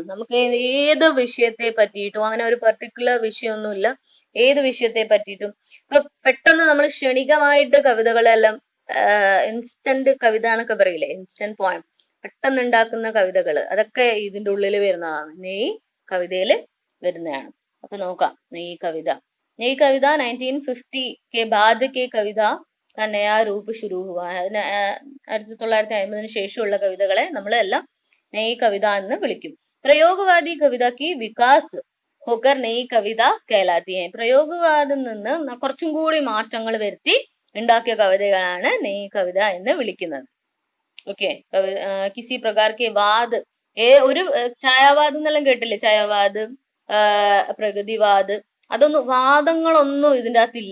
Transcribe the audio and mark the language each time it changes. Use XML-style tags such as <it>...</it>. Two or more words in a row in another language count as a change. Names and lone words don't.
<ml>നമുക്ക് ഏത് വിഷയത്തെ പറ്റിയിട്ടും, അങ്ങനെ ഒരു പെർട്ടിക്കുലർ വിഷയമൊന്നുമില്ല, ഏത് വിഷയത്തെ പറ്റിയിട്ടും ഇപ്പൊ പെട്ടെന്ന് നമ്മൾ ക്ഷണികമായിട്ട് കവിതകളെല്ലാം ഇൻസ്റ്റന്റ് കവിത എന്നൊക്കെ പറയില്ലേ,</ml> <en>instant poem,</en> <ml>പെട്ടെന്ന് ഉണ്ടാക്കുന്ന കവിതകള്, അതൊക്കെ ഇതിന്റെ ഉള്ളിൽ വരുന്നതാണ്, നെയ് കവിതയിൽ വരുന്നതാണ്. അപ്പൊ നോക്കാം നെയ് കവിത. നെയ് കവിത</ml> <hi>1950 के बाद के कविता का नया रूप शुरू हुआ है.</hi> <ml>1950 ശേഷമുള്ള കവിതകളെ നമ്മൾ എല്ലാം നെയ് കവിത എന്ന് വിളിക്കും. പ്രയോഗവാദി കവിത</ml> <hi>की विकास होकर नई कविता कहलाती है.</hi> <ml>പ്രയോഗവാദം നിന്ന് കുറച്ചും കൂടി മാറ്റങ്ങൾ വരുത്തി ഉണ്ടാക്കിയ കവിതകളാണ് നെയ് കവിത എന്ന് വിളിക്കുന്നത്. ഓക്കെ,</ml> <hi>किसी प्रकार के वाद,</hi> <ml>ഒരു ഛായാവാദ് എന്നെല്ലാം കേട്ടില്ലേ, ഛായാവാദ്, പ്രഗതിവാദ്, അതൊന്നും വാദങ്ങളൊന്നും ഇതിൻ്റെ അകത്തില്ല.</ml>